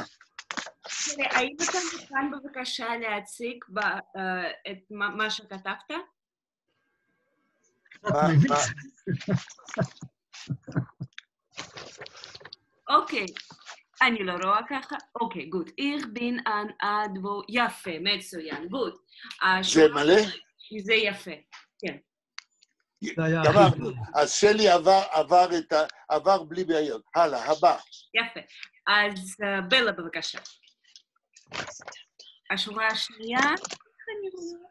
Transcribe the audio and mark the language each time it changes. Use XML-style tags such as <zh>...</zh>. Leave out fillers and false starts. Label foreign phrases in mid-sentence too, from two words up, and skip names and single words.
<he>האם אתה מוכן בבקשה להציג את מה שכתבת? אוקיי, אני לא רואה ככה. אוקיי, גוד.</he> <de>Ich bin ein Advo...</de> <he>יפה, מצוין, גוד. זה מלא? זה יפה, כן. גמרנו. אז שלי עבר בלי בעיות. הלאה, הבא. יפה. אז בלה בבקשה. השורה השנייה, אני רואה.</he>